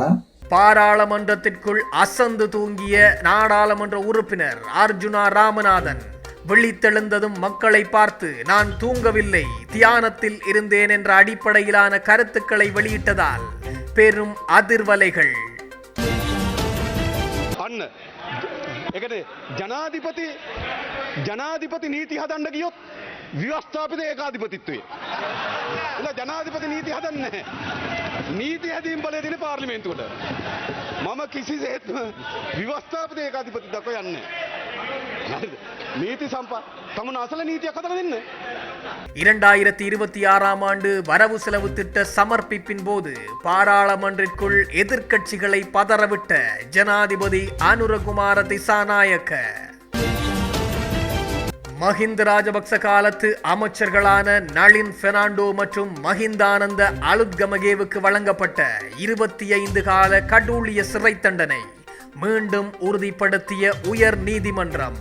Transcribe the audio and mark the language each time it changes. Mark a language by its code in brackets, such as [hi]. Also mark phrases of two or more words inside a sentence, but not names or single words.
[ta] பாராளுமன்றத்திற்குள் அசந்து தூங்கிய நாடாளுமன்ற உறுப்பினர் அர்ஜுனா ராமநாதன் விழித்தெழுந்ததும் மக்களை பார்த்து நான் தூங்கவில்லை, தியானத்தில் இருந்தேன் என்ற அடிப்படையிலான கருத்துக்களை வெளியிட்டதால் பெரும் அதிர்வலைகள். [si] ජනාධිපති නීති හදන්න ගියොත් ව්‍යවස්ථාපිත ඒකාධිපතිත්වයේ. ජනාධිපති නීති හදන්නේ නැහැ. නීති හැදීම් බලය දෙන පාර්ලිමේන්තුවට. මම කිසිසේත්ම ව්‍යවස්ථාපිත ඒකාධිපති දක්වා යන්නේ නැහැ. නීති තමුන් අසල නීතියක් හදලා දෙන්න. [ta] 2026 ஆண்டு வரவு செலவு திட்ட சமர்ப்பிப்பின் போது பாராளுமன்றிற்குள் எதிர்க்கட்சிகளை பதறவிட்ட ஜனாதிபதி அனுரகுமார திசாநாயக்க. மஹிந்த ராஜபக்ச காலத்து அமைச்சர்களான நளின் பெர்னாண்டோ மற்றும் மஹிந்தானந்த அலுத்கமகேவுக்கு வழங்கப்பட்ட 25 கால கடூழிய சிறை தண்டனை மீண்டும் உறுதிப்படுத்திய உயர் நீதிமன்றம்.